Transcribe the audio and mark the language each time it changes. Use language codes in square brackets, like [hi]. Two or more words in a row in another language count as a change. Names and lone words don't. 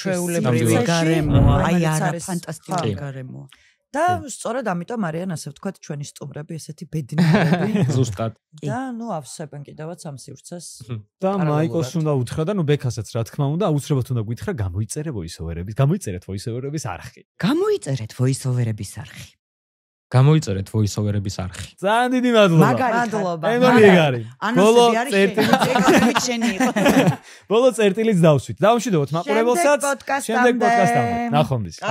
[ka] არაჩვეულებრივი გარემოა, აი არა ფანტასტიკური გარემოა. და სწორედ ამიტომ არიან ასე ვთქვათ ჩვენი სტუმრები ესეთი ბედნიერები. ზუსტად. და ნუ ავსებენ კიდევაც ამ სივრცეს. და მაიკოს უნდა უთხრა და ნუ ბექასაც რა თქმა უნდა, აუცილებლად უნდა გითხრა გამოიწერე voice-over-ების, გამოიწერეთ voice-over-ების არხი. გამოიწერეთ voice-over-ების არხი. გამოიწერეთ voice-over-ების არხი. ძალიან დიდი მადლობა. მადლობა. ეგონი ეგ არის. ბოლო წერტილიც შენი იყო. ბოლო წერტილიც დავსვით. დავამშვიდობოთ მაყურებელსაც. შემდეგ პოდკასტამდე. ნახვამდის.